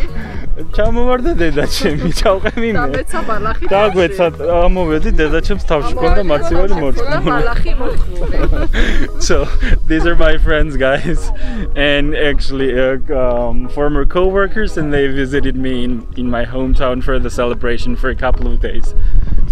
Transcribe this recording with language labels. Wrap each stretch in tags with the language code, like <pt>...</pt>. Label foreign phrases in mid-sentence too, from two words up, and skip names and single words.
<ka>ჩამოვარდა დედაჩემი, ჩავყევი მე. დამეცა ბალახი. დაგვეცა, ამოვედი დედაჩემს თავში ქონდა მაცივარი მოწყობილი. ბალახი მოწყობილი.</ka> <en>So these are my friends, guys, and actually former co-workers, and they visited me in my hometown for the celebration for a couple of days.</en>